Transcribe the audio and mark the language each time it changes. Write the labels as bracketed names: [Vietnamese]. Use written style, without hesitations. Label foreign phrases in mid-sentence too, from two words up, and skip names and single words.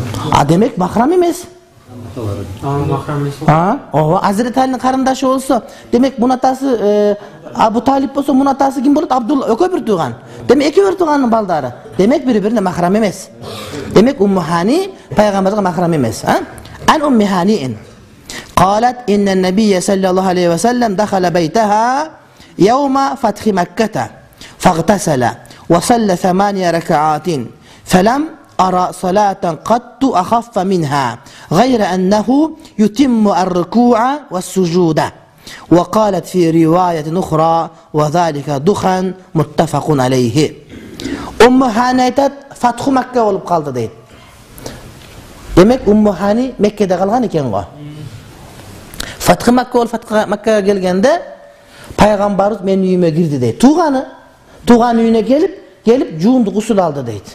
[Kyrgyz] Демек махрам эмес. Махрам эмес. Ооба, Азирети Алинин карындашы болсо, демек мунун атасы Абу Талип болсо, мунун атасы ким болот? Абдулла, экөө бир тууган. Демек экөө бир тууганын балдары. Демек бири-бирине махрам эмес. Демек Умму Хани пайгамбарга махрам эмес, [Arabic] Умму Хани قالت إن النبي صلى الله عليه وسلم دخل بيتها يوم فتح مكة فاغتسل وصلى 8 ركعات فلم أرى صلاة قط أخف منها غير أنه يتم الركوع والسجود. وقالت في رواية أخرى وذلك دخن متفق عليه. [Kyrgyz] Ummu Hani aytат, Fathu Makka болуп калды дейт. Демек Умму Хани Меккеде калган экен го. Фатхы Макка болуп Маккага келгенде пайгамбарыбыз менин үйүмө кирди дейт. Тууган үйүнө келип жуунду гусул алды дейт.